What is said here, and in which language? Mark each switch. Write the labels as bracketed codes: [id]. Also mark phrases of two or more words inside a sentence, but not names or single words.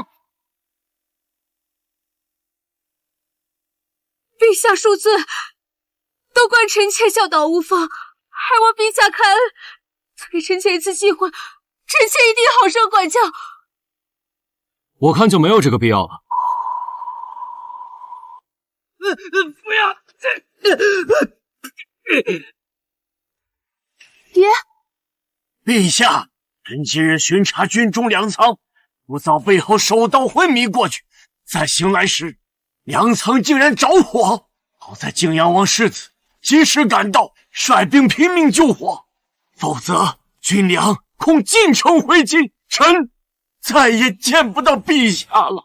[zh] 陛下恕罪，都怪臣妾教导无方，还望陛下开恩，再給臣妾一次機會，臣妾一定好生管教。我看就沒有這個必要了。不要！爹，陛下，臣今日巡查軍中糧倉，不遭背後手刀昏迷過去，再醒來時，糧倉竟然着火。好在泾陽王世子及時趕到，率兵拼命救火，否則軍糧恐盡城灰燼，臣再也見不到陛下了。